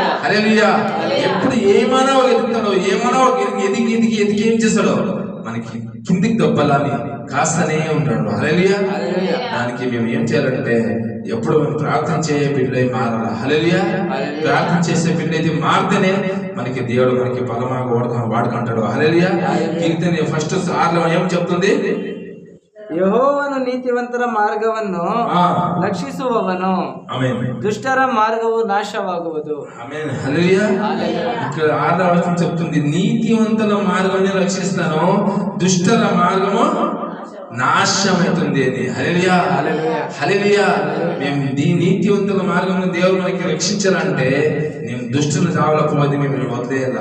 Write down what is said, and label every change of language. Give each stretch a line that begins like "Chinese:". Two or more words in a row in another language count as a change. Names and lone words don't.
Telugu: ఎప్పుడు ఏమైనా ఎదుగుతాడో, ఏమైనా ఎదిగి ఏం చేస్తాడో మనకి కిందికి దొబ్బలాని కాస్తనే ఉంటాడు. హల్లెలూయా. హల్లెలూయా. దానికి మేము ఏం చేయాలంటే ఎప్పుడు మేము ప్రార్థన చేసే బిడ్డలై మారాలి. హల్లెలూయా. హల్లెలూయా. ప్రార్థన చేసే బిడ్డలైతే మారితేనే మనకి దేవుడు మనకి బలమాగా వాడుకుంటాడు. హల్లెలూయా. కీర్తన ఫస్ట్ 6లో ఏం చెప్తుంది?
Kannada: ಯೆಹೋವನು ನೀತಿವಂತರ ಮಾರ್ಗವನ್ನು ರಕ್ಷಿಸುವವನು,
Telugu: ఆమేన్.
Kannada: ದುಷ್ಟರ ಮಾರ್ಗವು ನಾಶವಾಗುವುದು.
Telugu: ఆమేన్. హల్లెలూయా. ఇక్కడ 6వ వచనం చెప్తుంది, నీతివంతుల మార్గాన్ని రక్షిస్తాను, దుష్టుల మార్గము నాశనమవుతుంది అని. హల్లెలూయా. హల్లెలూయా. మేము నీతివంతుల మార్గం దేవుడు మనకి రక్షించాలంటే మేము దుష్టులు చావలపోతే మేము వదిలేయాలా.